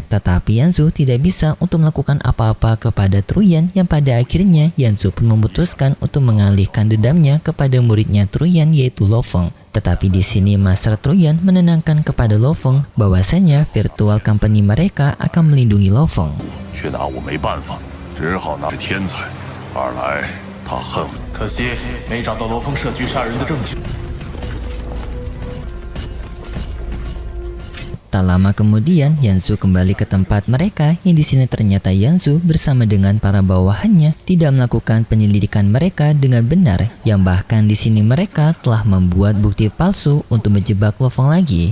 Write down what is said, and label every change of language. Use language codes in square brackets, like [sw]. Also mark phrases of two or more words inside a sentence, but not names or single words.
[id] Tetapi Yanzu tidak bisa untuk melakukan apa-apa kepada Truyan yang pada akhirnya Yanzu pun memutuskan untuk mengalihkan dendamnya kepada muridnya Truyan yaitu Lo Feng. Tetapi di sini Master Truyan menenangkan kepada Lo Feng bahwasanya virtual company mereka akan melindungi Lo Feng. [zh] 却拿我没办法，只好拿天才。二来，他恨我，可惜没找到罗峰设局杀人的证据。 [id] Tak lama kemudian, Yanzu kembali ke tempat mereka yang di sini ternyata Yanzu bersama dengan para bawahannya tidak melakukan penyelidikan mereka dengan benar, yang bahkan di sini mereka telah membuat bukti palsu untuk menjebak Lo Feng lagi.